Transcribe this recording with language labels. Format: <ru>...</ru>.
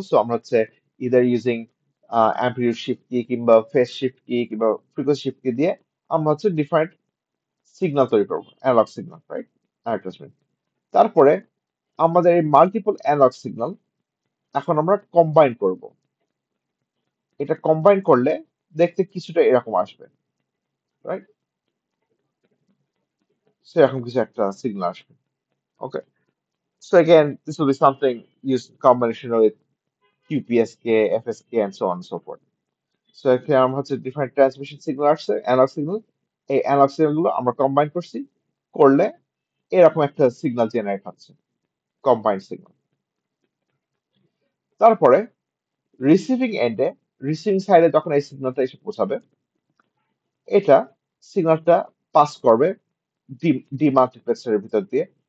<bn>So আমরা হচ্ছে either using amplitude shift কি কিংবা ফেজ শিফট কি কিংবা ফ্রিকোয়েন্সি শিফট কি দিয়ে আমরা হচ্ছে ডিফারেন্ট সিগন্যাল তৈরি করবো, অ্যানালগ সিগন্যাল, রাইট? তারপরে আমাদের এই মাল্টিপল অ্যানালগ সিগন্যাল এখন আমরা কম্বাইন করব। এটা কম্বাইন করলে দেখতে কিছুটা এরকম আসবে, রাইট? সেরকম কিছু একটা সিগন্যাল আসবে।</bn> <en>Okay, so again this will be something used in combination with QPSK, FSK and so on and so forth.</en> <bn>So এখানে আমরা হচ্ছে ডিফারেন্ট ট্রান্সমিশন সিগন্যাল আসছে, অ্যানালগ সিগন্যাল। এই অ্যানালগ সিগন্যাল গুলো আমরা কম্বাইন করছি, করলে এরকম একটা সিগন্যাল জেনারেট হচ্ছে, কম্বাইন্ড সিগন্যাল। তারপরে রিসিভিং এন্ডে, রিসিভিং সাইডে যখন এই সিগন্যালটা এসে পৌঁছাবে, এটা সিগন্যালটা পাস করবে ডিমাল্টিপ্লেক্সারের ভিতর দিয়ে।</bn>